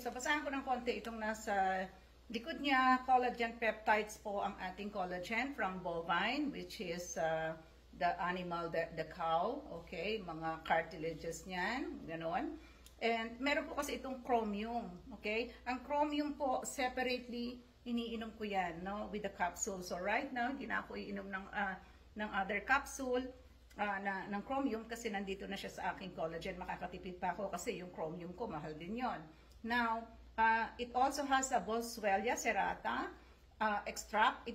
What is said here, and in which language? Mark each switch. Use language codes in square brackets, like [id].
[tl] So, basahan ko ng konti itong nasa likod niya. [en] Collagen peptides [tl] po ang ating [en] collagen from bovine, which is the animal, the cow. [tl] Okay? Mga cartilages niyan. Ganon. And meron po kasi itong chromium. Okay? Ang chromium po, separately, iniinom ko yan, no? [en] With the capsule. [tl] So, right now, hindi na ako iinom ng other capsule ng chromium kasi nandito na siya sa aking collagen. Makakatipid pa ako kasi yung chromium ko, mahal din yon. [en] Now, it also has a Boswellia serrata extract.